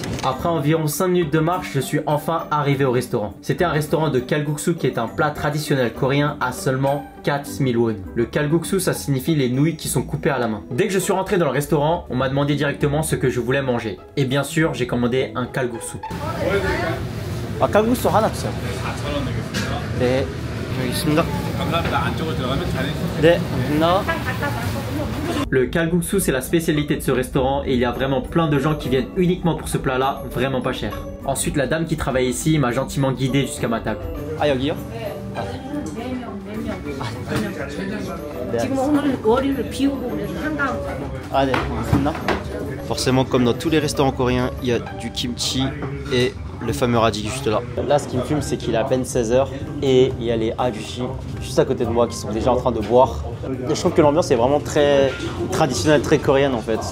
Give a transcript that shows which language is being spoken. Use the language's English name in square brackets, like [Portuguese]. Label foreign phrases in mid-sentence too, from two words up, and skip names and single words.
[French] Après environ 5 minutes de marche, je suis enfin arrivé au restaurant. C'était un restaurant de kalguksu qui est un plat traditionnel coréen à seulement 4000 won. Le kalguksu, ça signifie les nouilles qui sont coupées à la main. Dès que je suis rentré dans le restaurant, on m'a demandé directement ce que je voulais manger. Et bien sûr, j'ai commandé un kalguksu. [Korean] 아, 칼국수 하나 주세요. 네, 여기 있습니다. 감사합니다. 안쪽으로 들어가면 잘해. 네, 감사합니다. [French] Le kalguksu, c'est la spécialité de ce restaurant et il y a vraiment plein de gens qui viennent uniquement pour ce plat-là, vraiment pas cher. Ensuite, la dame qui travaille ici m'a gentiment guidé jusqu'à ma table. [Korean] 아 여기요? 지금 오늘 월요일 비 오고 그래서 한강 [French] Ah, forcément, comme dans tous les restaurants coréens, il y a du kimchi et le fameux radis juste là. Là, ce qui me fume, c'est qu'il est à peine 16h et il y a les ajushi juste à côté de moi qui sont déjà en train de boire. Et je trouve que l'ambiance est vraiment très traditionnelle, très coréenne en fait.